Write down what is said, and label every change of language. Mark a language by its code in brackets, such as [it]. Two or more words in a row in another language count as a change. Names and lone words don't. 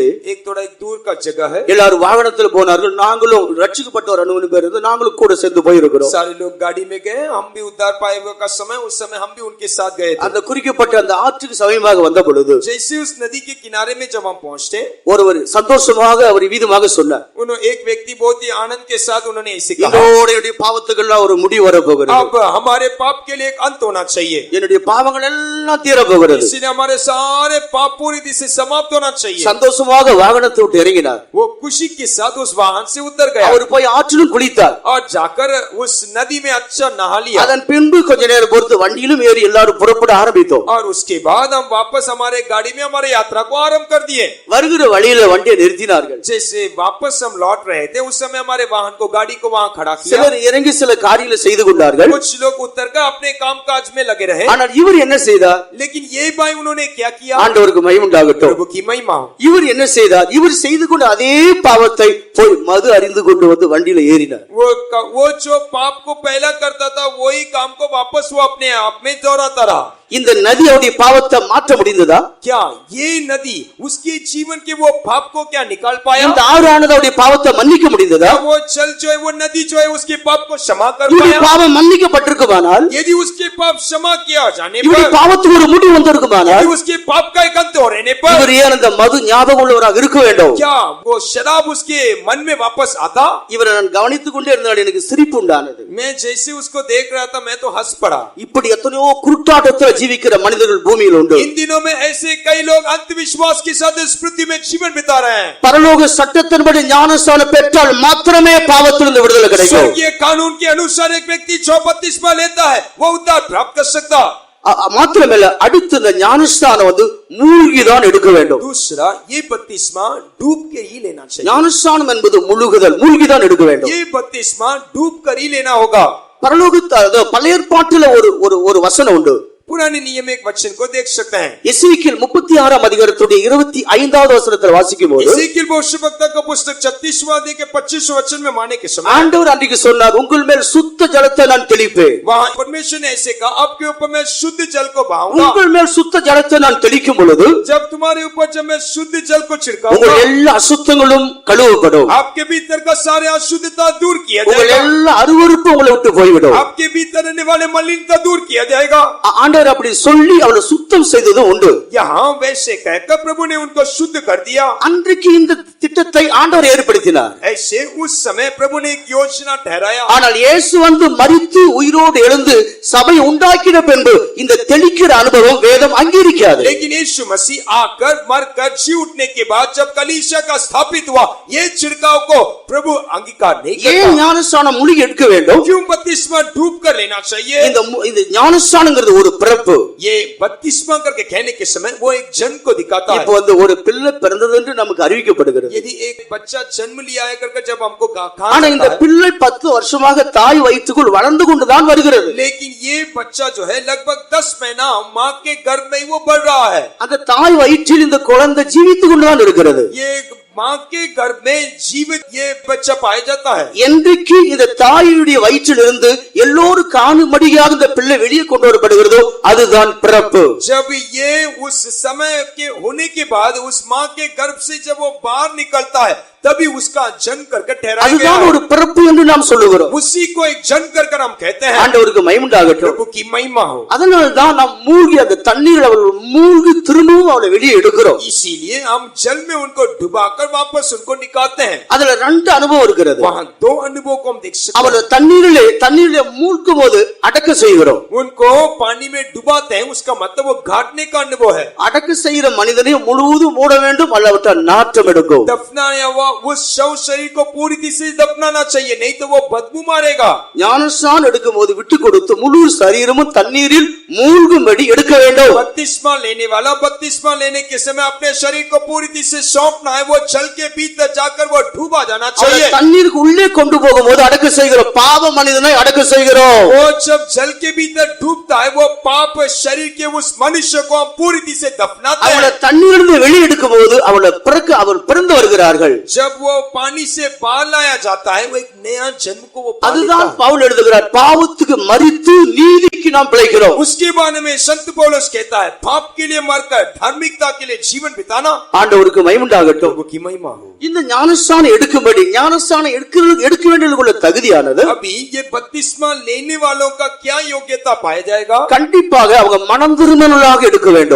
[hi] एक थोड़ा एक दूर का जगह है. [ta] எல்லாரும் வாகனத்தில் போனார்கள். நாங்களும் ரட்சிக்கப்பட்ட ஒரு 9 பேர் இருந்து நாங்களும் கூட சேர்ந்து போயிருக்கிறோம். [hi] सारे लोग गाड़ी में गए, हम भी उद्धार पाए हुए का समय, उस समय हम भी उनके साथ गए थे. [ta] அந்த குறிக்கப்பட்ட அந்த ஆற்றுக்கு சமீபமாக வந்த பொழுது [hi] जैसे उस नदी के किनारे में जब हम पहुंचते, [ta] ஒருவர் சந்தோஷமாக அவர் வீதமாக சொன்னார், [hi] उन्होंने एक व्यक्ति बहुत ही आनंद के साथ उन्होंने ऐसे कहा, [ta] இதோட என்னுடைய பாவத்துக்கெல்லாம் ஒரு முடிவு வர போகிறது. [hi] अब हमारे पाप के लिए एक अंत होना चाहिए. [ta] என்னுடைய பாவங்கள் எல்லாம் தீர போகிறது. [hi] इसलिए हमारे सारे पाप पूरी रीति से समाप्त होना चाहिए. [ta] சந்தோஷமாக வாகனத்தை விட்டு இறங்கினார். [hi] वो खुशी के साथ उस वाहन से उतर गया [ta] அவர் போய் ஆற்றிலும் குளித்தார். [hi] और जाकर उस नदी में अच्छा नहा लिया. [ta] அதன் பின்பு கொஞ்ச நேரம் பொறுத்து வண்டியிலும் ஏறி எல்லாரும் புறப்பட ஆரம்பித்தோம். [hi] और उसके बाद हम वापस हमारे गाड़ी में हमारे यात्रा को आरंभ कर दिए. [ta] வருகிற வழியில வண்டியை நிறுத்தினார்கள். [hi] जैसे वापस हम लौट रहे थे, उस समय हमारे वाहन को, गाड़ी को वहां खड़ा किया. [ta] சிலர் இறங்கி சில காரியங்களை செய்து கொண்டார்கள். [hi] कुछ लोग उतरकर अपने कामकाज में लगे रहे. [ta] ஆனால் இவர் என்ன செய்தார்? [hi] लेकिन ये भाई उन्होंने क्या किया? [ta] ஆண்டவருக்கு மகிமை உண்டாகட்டும். [hi] प्रभु की महिमा हो. [ta] இவர் என்ன செய்தார்? இவர் செய்து கொண்ட அதே பாவத்தை போய் மது அறிந்து கொண்டு வந்து வண்டியில ஏறினார். [hi] वो जो पाप को पहला करता था, वही काम को वापस वो अपने आप में दोहराता रहा. [ta] இந்த நதி அவருடைய பாவத்தை மாற்ற முடிந்ததா? [hi] क्या ये नदी उसके जीवन के वो पाप को क्या निकाल पाया? [ta] இந்த ஆறானது அவருடைய பாவத்தை மன்னிக்க முடிந்ததா? [hi] वो जल जो है, वो नदी जो है, उसके पाप को क्षमा कर [ta] இவருடைய [hi] पाया? [ta] பாவம் மன்னிக்கப்பட்டிருக்குமானால், [hi] यदि उसके पाप क्षमा किया जाने [ta] இவருடைய [hi] पर, [ta] பாவத்துக்கு ஒரு முடிவு வந்திருக்குமானால், [hi] यदि उसके पाप का एक अंत हो रहने पर, [ta] இவர் ஏன் அந்த மது ஞாபகம் உள்ளவராக இருக்க வேண்டும்? [hi] क्या वो शराब उसके मन में वापस आता? [ta] இவரை நான் கவனித்துக் கொண்டே இருந்தால் எனக்கு சிரிப்பு உண்டானது. [hi] मैं जैसे उसको देख रहा था, मैं तो हंस पड़ा. [ta] இப்படி எத்தனையோ குருட்டாட்டத்தில் ஜீவிக்கிற மனிதர்கள் பூமியில் உண்டு. [hi] इन दिनों में ऐसे कई लोग अंधविश्वास के साथ इस पृथ्वी में जीवन बिता रहे हैं. [ta] பரலோக சட்டத்தின்படி ஞானஸ்நானம் பெற்றால் மாத்திரமே பாவத்திலிருந்து விடுதலை கிடைக்கும். [hi] स्वर्गीय कानून के अनुसार एक व्यक्ति जो बपतिस्मा लेता है वो उद्धार प्राप्त कर सकता. [ta] மாத்திரமல்ல, அடுத்து இந்த ஞானஸ்நானம் மூழ்கிதான் எடுக்க வேண்டும். [hi] दूसरा, ये बपतिस्मा डूब के ही लेना चाहिए. [ta] ஞானஸ்நானம் என்பது முழுகுதல், மூழ்கிதான் எடுக்க வேண்டும். [hi] ये बपतिस्मा डूब कर ही लेना होगा. [ta] பரலோக பழைய ஏற்பாட்டில ஒரு வசனம் உண்டு. [hi] पुराने नियम में एक वचन को देख सकते हैं. [ta] எசேக்கியேல் 36 அதிகாரத்துடைய 25வது வசனத்தில் வாசிக்கும்போது, [hi] एसेकियेल भविष्यवक्ता का पुस्तक 36वां अध्याय के 25वें वचन में माने के समय [ta] ஆண்டவர் அன்றைக்கு சொன்னார், உங்கள் மேல் சுத்த ஜலத்தை நான் தெளிப்பேன். [hi] वहां परमेश्वर ने ऐसे कहा, आपके ऊपर मैं शुद्ध जल को बहाऊंगा. [ta] உங்கள் மேல் சுத்த ஜலத்தை நான் தெளிக்கும் பொழுது [hi] जब तुम्हारे ऊपर जब मैं शुद्ध जल को छिड़काऊंगा, [ta] உங்கள் எல்லா அசுத்தங்களும் கழுவப்படும். [hi] आपके भीतर का सारे अशुद्धता दूर किया [ta] உங்கள் [hi] जाएगा. [ta] எல்லா அருவருப்பும் உங்களை விட்டு போய்விடும். [hi] आपके भीतर रहने वाले मलिनता दूर किया जाएगा. [ta] ஆண்டவர் அப்படி சொல்லி அவளை சுத்தம் செய்ததும் உண்டு. [hi] यहाँ वैसे कहकर प्रभु ने उनको शुद्ध कर दिया. [ta] அன்றைக்கு இந்த திட்டத்தை ஆண்டவர் ஏற்படுத்தினார். [hi] ऐसे उस समय प्रभु ने एक योजना ठहराया. [ta] ஆனால் இயேசு மரித்து உயிரோடு எழுந்து சபை உண்டாக்கின பின்பு இந்த தெளிக்கிற அனுபவம் வேதம் அங்கீகரிக்காது. [hi] लेकिन यीशु मसीह आकर मरकर जी उठने के बाद जब कलीसिया का स्थापित हुआ, ये छिड़काव को प्रभु अंगीकार नहीं करता. [ta] ஏன் ஞானஸ்நானம் முழுகி எடுக்க வேண்டும்? [hi] क्यों बपतिस्मा डूब कर लेना चाहिए? [ta] இந்த ஞானஸ்நானங்கிறது ஒரு பிறப்பு. [hi] ये बपतिस्मा करके कहने के समय वो एक जन को दिखाता है. [ta] இப்போ ஒரு பிள்ளை பிறந்தது என்று நமக்கு அறிவிக்கப்படுகிறது. [hi] यदि एक बच्चा जन्म लिया है करके जब हमको [ta] ஆனா இந்த பிள்ளை 10 வருஷமாக தாய் வயிற்றுக்குள் வளர்ந்து கொண்டுதான் வருகிறது. [hi] लेकिन ये बच्चा जो है लगभग 10 महीना माँ के गर्भ में ही वो बढ़ रहा है. [ta] அந்த தாய் வயிற்றில் இந்த குழந்தை ஜீவித்துக் கொண்டுதான் இருக்கிறது. [hi] ये माँ के गर्भ में जीवित ये बच्चा पाया जाता है. [ta] என்றைக்கு இந்த தாயுடைய வயிற்றிலிருந்து எல்லோரும் காணும்படியாக இந்த பிள்ளை வெளியே கொண்டு வரப்படுகிறதோ அதுதான் பிறப்பு. [hi] जब ये उस समय के होने के बाद उस माँ के गर्भ से जब वो बाहर निकलता है तभी उसका जन्म करके ठहराया गया [ta] அதுதான் [hi] है. [ta] ஒரு பிறப்பு என்று நாம் சொல்லுகிறோம். [hi] उसी को एक जन्म कर हम कहते हैं. [ta] ஆண்டவருக்கு மகிமை உண்டாகட்டும். [hi] प्रभु की महिमा हो. [ta] அதனால தான் நாம் மூழ்கி அந்த தண்ணீர் மூழ்கி திரும்பவும் அவளை வெளியே எடுக்கிறோம். [hi] इसीलिए हम जल में उनको डुबाकर वापस उनको निकालते हैं. [ta] அதுல 2 அனுபவம் இருக்கிறது. [hi] वहाँ 2 अनुभव को हम देख सकते हैं. [ta] அவளை தண்ணீரிலே மூழ்கும் போது அடக்க செய்கிறோம். [hi] उनको पानी में डुबाते हैं, उसका मतलब वो घाटने का अनुभव है. [ta] அடக்க செய்கிற மனிதனை முழுவதும் மூட வேண்டும், அல்லாவிட்டால் நாற்றம் எடுக்கும். [hi] दफनाया हुआ उस शव शरीर को पूरी तरह से दफनाना चाहिए, नहीं तो वो बदबू मारेगा. [ta] ஞானஸ்நானம் எடுக்கும் போது விட்டு கொடுத்து முழு சரீரமும் தண்ணீரில் மூழ்கும்படி எடுக்க வேண்டும். [hi] बपतिस्मा लेने वाला बपतिस्मा लेने के समय अपने शरीर को पूरी तरह से सौंपना है. वो जल के भीतर जाकर वो डूबा जाना चाहिए. [ta] தண்ணீருக்கு உள்ளே கொண்டு போகும்போது அடக்க செய்கிறோம், பாவ மனிதனை அடக்க செய்கிறோம். [hi] वो जब जल के भीतर डूबता है वो पाप शरीर के उस मनुष्य को हम पूरी तरह से दफनाते हैं. [ta] அவளை தண்ணீரிலிருந்து வெளியே எடுக்கும் போது அவள் பிறந்து வருகிறார்கள். [hi] जब वो पानी से बाहर लाया जाता है वो एक नया जन्म को वो पा लेता [ta] அதுதான் [hi] है. [ta] பவுல் எழுதுகிறார், பாவத்துக்கு மரித்து நீதிக்கு நாம் பிழைக்கிறோம். [hi] उसके बारे में संत पौलुस कहता है, पाप के लिए मरकर धार्मिकता के लिए जीवन बिताना. [ta] ஆண்டவருக்கு மகிமை உண்டாகட்டும். [hi] प्रभु की महिमा हो. [ta] இந்த ஞானஸ்நானம் எடுக்கும்படி ஞானஸ்நானம் எடுக்க வேண்டியதுக்குள்ள தகுதியானது [hi] अभी ये बपतिस्मा लेने वालों का क्या योग्यता पाया जाएगा? [ta] கண்டிப்பாக அவங்க மனம் திரும்புதலாக எடுக்க வேண்டும்.